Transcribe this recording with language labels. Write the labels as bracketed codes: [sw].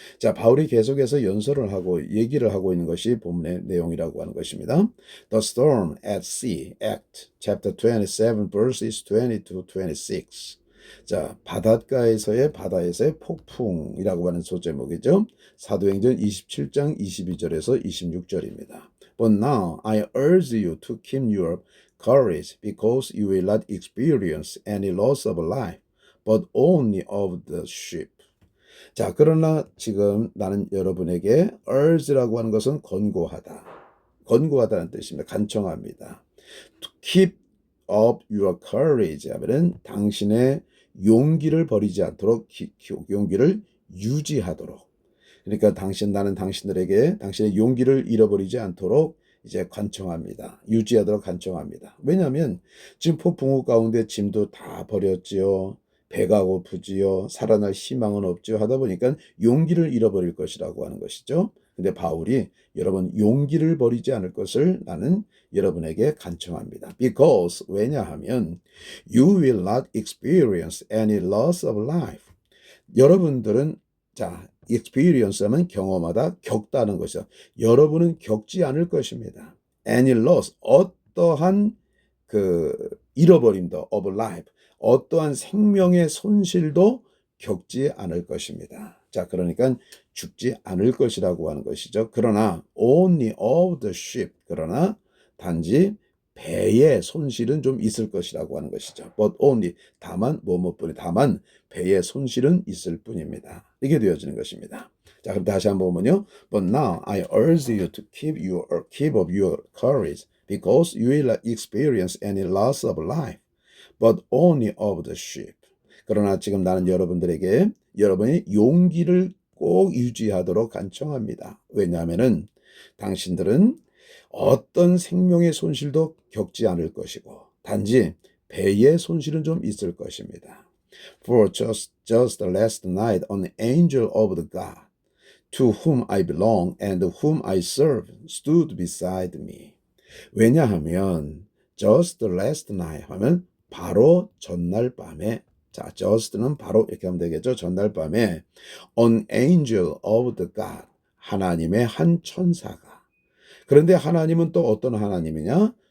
[ko] 자, 바울이 계속해서 연설을 하고 얘기를 하고 있는 것이 본문의 내용이라고 하는 것입니다. [en] The storm at sea, Act chapter 27 verses 20 to 26. [ko] 자, 바닷가에서의 바다에서의 폭풍이라고 하는 소제목이죠. 사도행전 27장 22절에서 26절입니다. [en] But now I urge you to keep your courage because you will not experience any loss of life, but only of the ship. [ko] 자, 그러나 지금 나는 여러분에게 urge라고 하는 것은 권고하다. 권고하다는 뜻입니다. 간청합니다. [en] To keep up your courage [ko] 하면은 당신의 용기를 버리지 않도록 용기를 유지하도록. 그러니까 나는 당신들에게 당신의 용기를 잃어버리지 않도록 이제 간청합니다. 유지하도록 간청합니다. 왜냐하면 지금 폭풍우 가운데 짐도 다 버렸지요. 배가 고프지요. 살아날 희망은 없지요. 하다 보니까 용기를 잃어버릴 것이라고 하는 것이죠. 근데 바울이 여러분 용기를 버리지 않을 것을 나는 여러분에게 간청합니다. [en] Because [ko] 왜냐하면 [en] you will not experience any loss of life. [ko] 여러분들은 자, experience 하면 경험하다, 겪다는 것이죠. 여러분은 겪지 않을 것입니다. [en] Any loss, [ko] 어떠한 그 잃어버림도 [en] of life, [ko] 어떠한 생명의 손실도 겪지 않을 것입니다. 자, 그러니까 죽지 않을 것이라고 하는 것이죠. 그러나 [en] only of the ship, [ko] 그러나 단지 배의 손실은 좀 있을 것이라고 하는 것이죠. [en] But only, [ko] 다만 다만 배의 손실은 있을 뿐입니다. 이게 되어지는 것입니다. 자, 그럼 다시 한번 보면요. [en] But now I urge you to keep up your courage, because you will experience any loss of life, but only of the ship. [ko] 그러나 지금 나는 여러분들에게 여러분의 용기를 꼭 유지하도록 간청합니다. 왜냐하면은 당신들은 어떤 생명의 손실도 겪지 않을 것이고 단지 배의 손실은 좀 있을 것입니다. [en] For just last night an angel of the God to whom I belong and whom I serve stood beside me. [ko] 왜냐하면 [en] just last night [ko] 하면 바로 전날 밤에, 자, just는 바로 이렇게 하면 되겠죠. 전날 밤에 [en] an angel of the God, [ko] 하나님의 한 천사가. 그런데 하나님은 또 어떤 하나님이냐?